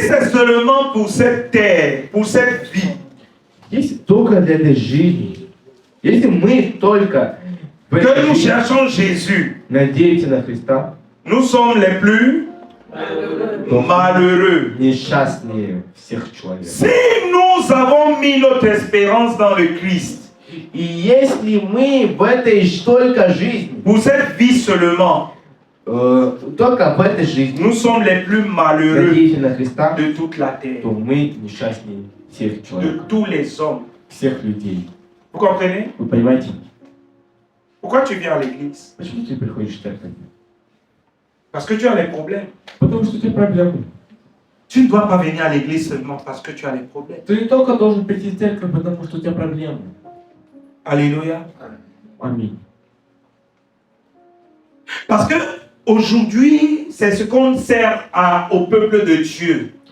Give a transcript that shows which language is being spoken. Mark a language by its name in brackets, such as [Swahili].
[French] c'est seulement pour cette terre, pour cette vie, [Russian] Если только для этой жизни, если мы только в [French] que [Russian] этой [French] nous [Russian] жизни [French] cherchons Jésus, [Russian] надеемся на Христа, [French] nous sommes les plus malheureux. [Russian] несчастнее всех человек. [French] Si nous avons mis notre espérance dans le Christ, [Russian] И если мы в этой только жизни, [French] pour cette vie seulement, [Russian] только в этой жизни [French] nous sommes les plus malheureux [Russian] надеемся на Христа, [French] de toute la terre, [Russian] то мы несчастнее всех [French] de [Russian] человек, [French] tous les hommes. [Russian] всех людей. [French] Vous comprenez? [Russian] Вы понимаете? [French] Pourquoi tu viens à l'église? [Russian] Почему ты приходишь в церковь? [French] Parce que tu as les problèmes. [Russian] Потому что у тебя проблемы. [French] Tu ne dois pas venir à l'église seulement parce que tu as les problèmes. [Russian] Ты не только должен прийти в церковь, потому что у тебя проблемы. [French] Alléluia. [Russian] Аминь. [French] Parce que aujourd'hui, c'est ce qu'on sert au peuple de Dieu.